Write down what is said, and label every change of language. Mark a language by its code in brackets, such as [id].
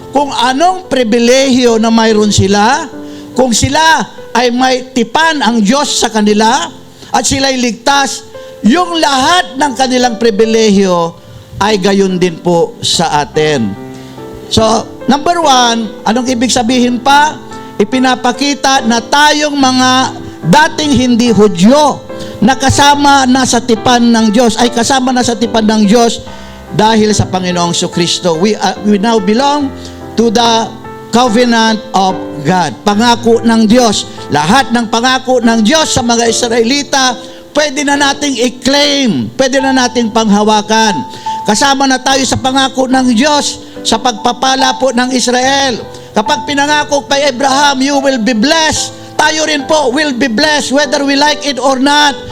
[tl] Kung anong pribilehyo na mayroon sila, kung sila ay may tipan ang Diyos sa kanila, at sila'y ligtas, yung lahat ng kanilang pribilehyo ay gayon din po sa atin. So, number one, anong ibig sabihin pa? Ipinapakita na tayong mga dating hindi Hudyo na kasama na sa tipan ng Diyos, ay kasama na sa tipan ng Diyos dahil sa Panginoong Jesucristo. [en] We now belong to the covenant of God. [tl] Pangako ng Diyos. Lahat ng pangako ng Diyos sa mga Israelita, pwede na nating i-claim, pwede na nating panghawakan. Kasama na tayo sa pangako ng Diyos sa pagpapala po ng Israel. Kapag pinangako kay Abraham, [en] you will be blessed. [tl] Tayo rin po [en] will be blessed whether we like it or not.